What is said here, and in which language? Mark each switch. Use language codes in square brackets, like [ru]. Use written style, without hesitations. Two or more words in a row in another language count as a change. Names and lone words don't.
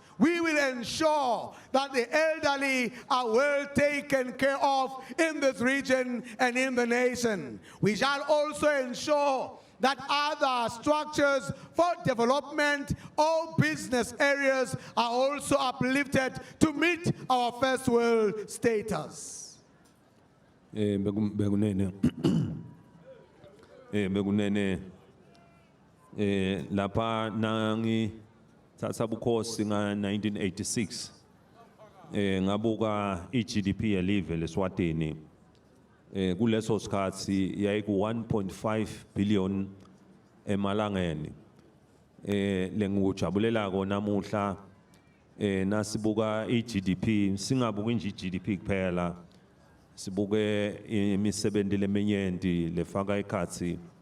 [en] We will ensure that the elderly are well taken care of in this region and in the nation. We shall also ensure that other structures for development or business areas are also uplifted to meet our first world status. [ss] Bekunene lapha nangi thatha bukhosi nga 1986 ngabuka iGDP yelive leSwatini kuleso sikhathi yayiku 1.5 billion emalangeni lengujabulelako namuhla nasibuka iGDP singabuka nje iGDP kuphela sibuke imisebenzi leminyenti lefaka ikhatsi